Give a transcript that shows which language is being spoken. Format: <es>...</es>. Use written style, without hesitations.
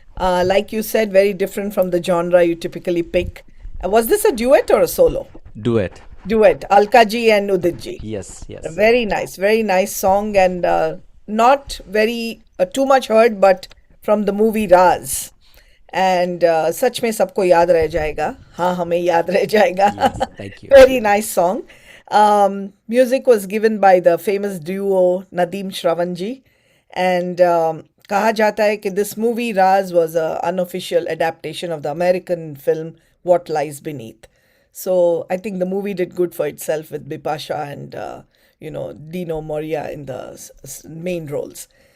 <en>Like you said, very different from the genre you typically pick. Was this a duet or a solo? Duet. Duet, Alkaji and Udit ji. Yes, yes. Very nice song, and not very too much heard, but from the movie Raz.</en> <hi>And सच में सबको याद रह जाएगा. हाँ, हमें याद रह जाएगा.</hi> <en>Yes, thank you. Very nice song. Music was given by the famous duo Nadeem Shravanji, and</en> <hi>कहा जाता है कि</hi> <en>this movie Raz was an unofficial adaptation of the American film What Lies Beneath. So I think the movie did good for itself with Bipasha and Dino Moria in the main roles.</en>